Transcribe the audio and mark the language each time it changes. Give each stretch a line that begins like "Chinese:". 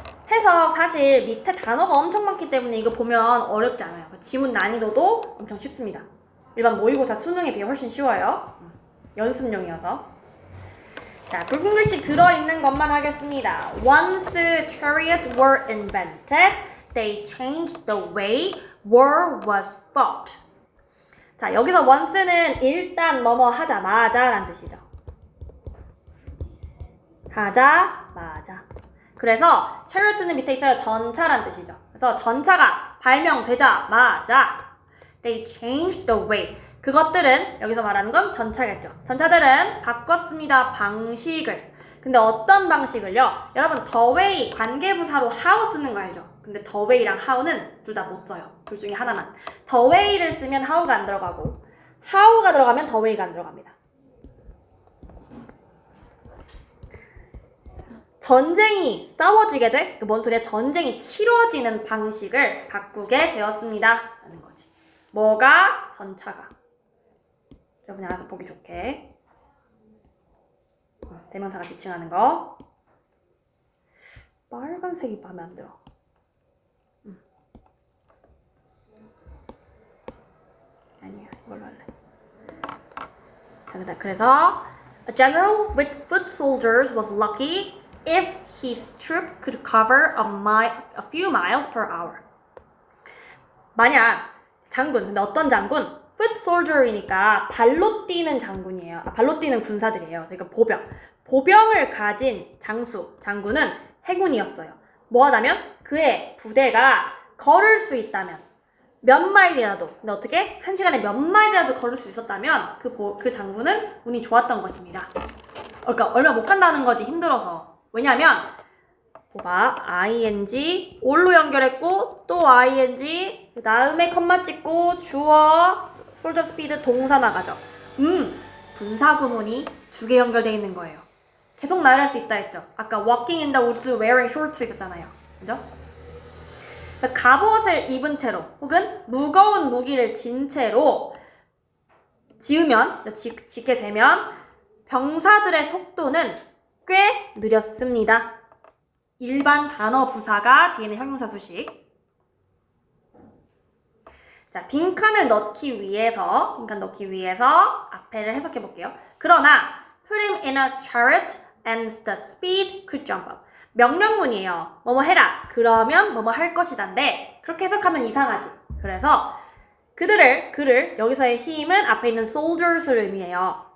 Korean: 해석 사실 밑에 단어가 엄청 많기 때문에 이거 보면 어렵지 않아요. 지문 난이도도 엄청 쉽습니다. 일반 모의고사 수능에 비해 훨씬 쉬워요. 연습용이어서. 자, 굵은 글씨 들어있는 것만 하겠습니다.
English: Once chariots were invented, they changed the way war was fought.
Korean: 자, 여기서 once는 일단 뭐뭐 하자마자 라는 뜻이죠. 하자마자. 그래서 chariot는 밑에 있어요. 전차라는 뜻이죠. 그래서 전차가 발명되자마자
English: they changed the way.
Korean: 그것들은 여기서 말하는 건 전차겠죠. 전차들은 바꿨습니다. 방식을. 근데 어떤 방식을요? 여러분 the way 관계부사로 how 쓰는 거 알죠? 근데 the way랑 how는 둘 다 못 써요. 둘 중에 하나만. the way를 쓰면 how가 안 들어가고 how가 들어가면 the way가 안 들어갑니다. 전쟁이 싸워지게 돼? 뭔 소리야? 전쟁이 치러지는 방식을 바꾸게 되었습니다. 라는 거지. 뭐가? 전차가. 여러분이 알아서 보기 좋게. 대명사가 지칭하는 거. 빨간색이 마음에 안 들어. 아니야, 이걸로 할래. 자, 그래서
English: A general with foot soldiers was lucky if his troop could cover a few miles per hour.
Korean: 만약 장군, 근데 어떤 장군? foot soldier이니까 발로 뛰는 장군이에요. 발로 뛰는 군사들이에요. 그러니까 보병을 가진 장군은 해군이었어요. 뭐하다면 그의 부대가 걸을 수 있다면 몇 마일이라도, 근데 어떻게? 한 시간에 몇 마일이라도 걸을 수 있었다면 그 장군은 운이 좋았던 것입니다. 그러니까 얼마 못 간다는 거지, 힘들어서. 왜냐면 봐봐, ing 올로 연결했고 또 ing 그 다음에 컴마 찍고 주어 솔저 스피드 동사 나가죠. 분사 구문이 두 개 연결되어 있는 거예요. 계속 나열할 수 있다 했죠. 아까
English: walking in the woods wearing shorts
Korean: 있었잖아요. 그죠? 그래서 갑옷을 입은 채로 혹은 무거운 무기를 진 채로 짓게 되면 병사들의 속도는 꽤 느렸습니다. 일반 단어 부사가 뒤에는 형용사 수식. 자, 빈칸 넣기 위해서 앞에를 해석해 볼게요. 그러나
English: put him in a chariot and the speed could jump up.
Korean: 명령문이에요. 뭐뭐 해라. 그러면 뭐뭐 할 것이다인데 그렇게 해석하면 이상하지. 그래서 그를 여기서의 힘은 앞에 있는 soldiers를 의미해요.